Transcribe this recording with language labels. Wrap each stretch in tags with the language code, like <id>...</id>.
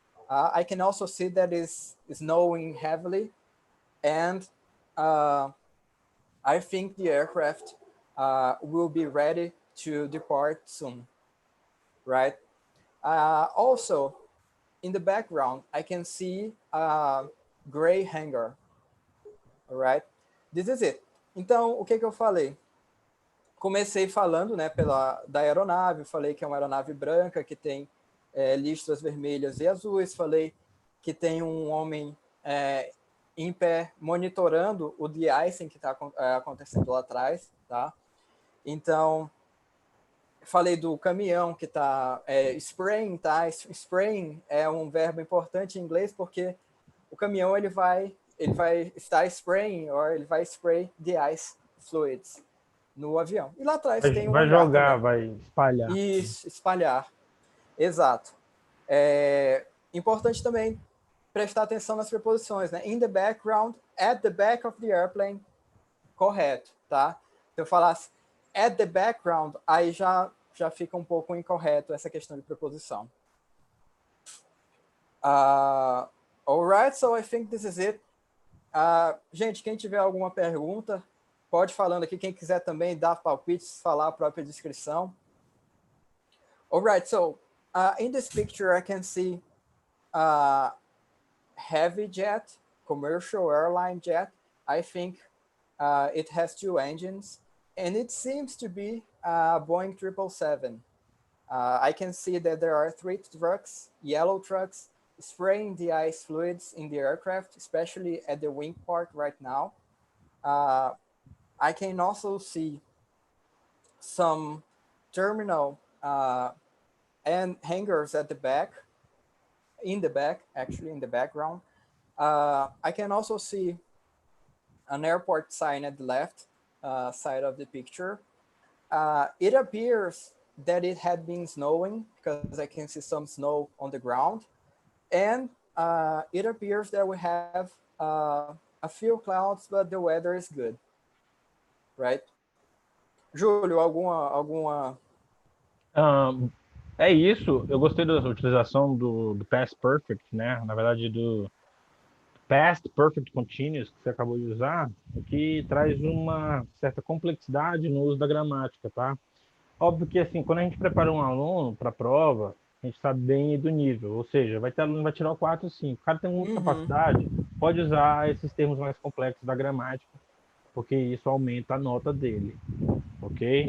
<en>I can also see that it's snowing heavily, and I think the aircraft will be ready to depart soon, right? Also, in the background, I can see a gray hangar, all right? This is it.</en> <pt>Então, o que eu falei? Comecei falando, né, da aeronave, falei que é uma aeronave branca, que tem listras vermelhas e azuis, falei que tem um homem em pé monitorando o de-icing que está acontecendo lá atrás, tá? Então, falei do caminhão que está spraying, tá? Spraying é um verbo importante em inglês porque o caminhão ele vai estar spraying, ou ele vai</pt> <en>spray the ice fluids</en> <pt>no avião. E lá atrás tem um vai hangar jogar, vai espalhar. Isso, espalhar. Exato. Importante também prestar atenção nas preposições, né?</pt> <en>In the background, at the back of the airplane,</en> <pt>correto, tá? Se eu falasse</pt> <en>at the background,</en> <pt>aí já fica um pouco incorreto essa questão de preposição.</pt> <en>Alright, so I think this is it.</en> <pt>Gente, quem tiver alguma pergunta, pode falando aqui. Quem quiser também dar palpites, falar a própria descrição.</pt> <en>Alright, so in this picture I can see heavy jet, commercial airline jet. I think it has 2 engines, and it seems to be a Boeing 777. I can see that there are 3 trucks, yellow trucks, spraying the ice fluids in the aircraft, especially at the wing part right now. I can also see some terminal and hangars at the back, in the background. I can also see an airport sign at the left side of the picture. It appears that it had been snowing because I can see some snow on the ground. And it appears that we have a few clouds, but the weather is good, right?</en> <pt>Julio, alguma... É isso, eu gostei da utilização do past perfect, né? Na verdade, do past perfect continuous que você acabou de usar, que traz uma certa complexidade no uso da gramática, tá? Óbvio que, assim, quando a gente prepara um aluno para a prova, a gente sabe bem do nível, ou seja, vai ter aluno que vai tirar o 4 ou 5. O cara tem muita capacidade, pode usar esses termos mais complexos da gramática, porque isso aumenta a nota dele, ok?</pt>